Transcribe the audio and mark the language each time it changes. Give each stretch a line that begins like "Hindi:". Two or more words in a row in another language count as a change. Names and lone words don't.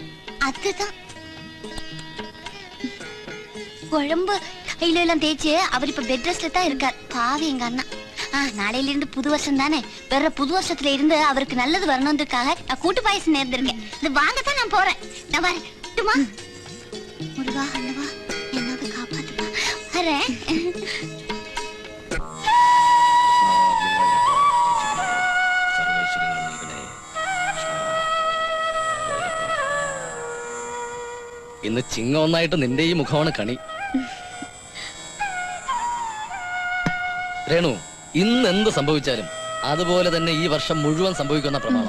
Tamil: அதுதான் குழம்பு கையில எல்லாம் தேய்ச்சு அவர் இப்ப பெட் ரெஸ்ட்ல தான் இருக்கார். பாவி எங்க அண்ணா. நாளையில இருந்து புது வருஷம் தானே, வேற புது வருஷத்துல இருந்து அவருக்கு நல்லது வரணும்ன்றதுக்காக நான் கூட்டு பாயசம் நேர்ந்திருக்கேன். இது வாங்கத்தான் நான் போறேன். நான் வரட்டுமா? முருகா அண்ணவா என்னது காப்பாத்துப்பா. வரேன்.
Malayalam: ഇന്ന് ചിങ്ങ ഒന്നായിട്ട് നിന്റെ ഈ മുഖമാണ് കണി. രേണു, ഇന്ന് എന്ത് സംഭവിച്ചാലും അതുപോലെ തന്നെ ഈ വർഷം മുഴുവൻ സംഭവിക്കുന്ന പ്രമാണം.